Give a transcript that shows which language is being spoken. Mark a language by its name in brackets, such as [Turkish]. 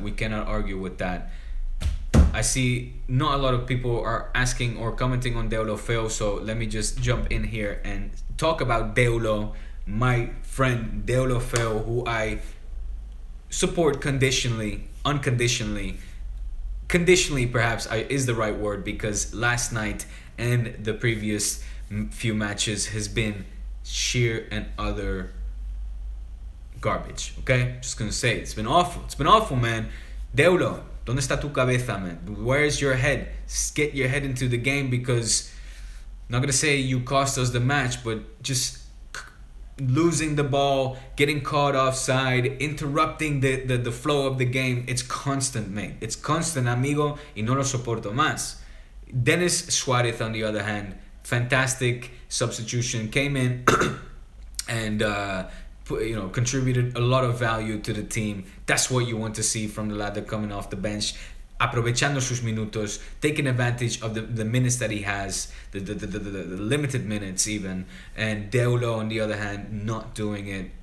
[English] We cannot argue with that. I see not a lot of people are asking or commenting on Deulofeu, so let me just jump in here and talk about Deulo, my friend Deulofeu, who I support conditionally, unconditionally. Conditionally, perhaps, is the right word, because last night and the previous few matches has been sheer and utter garbage. Okay, just gonna say it's been awful. It's been awful, man. [Spanish] Deulo, ¿dónde está tu cabeza, man? [English] Where's your head? Get your head into the game, because I'm not gonna say you cost us the match, but just losing the ball, getting caught offside, interrupting the flow of the game. It's constant, mate. It's constant, [Spanish] amigo, y no lo soporto más. [English] Dennis Suarez, on the other hand, fantastic substitution, came in and contributed a lot of value to the team. That's what you want to see from the lad coming off the bench, [Spanish] aprovechando sus minutos, [English] taking advantage of the minutes that he has, the limited minutes even, and Deulo, on the other hand, not doing it.